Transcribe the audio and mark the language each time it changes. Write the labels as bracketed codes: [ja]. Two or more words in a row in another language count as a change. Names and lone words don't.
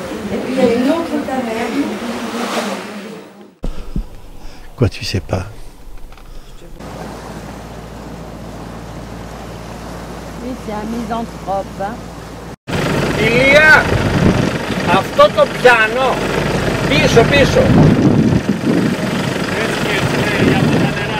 [fr] Et puis il y a une autre taverne. Quoi, tu sais pas? Oui, c'est un misanthrope. Hein. [el] Ηλία, αυτό το πιάνο, πίσω, πίσω. Έτσι και έτσι, για αυτά τα νερά.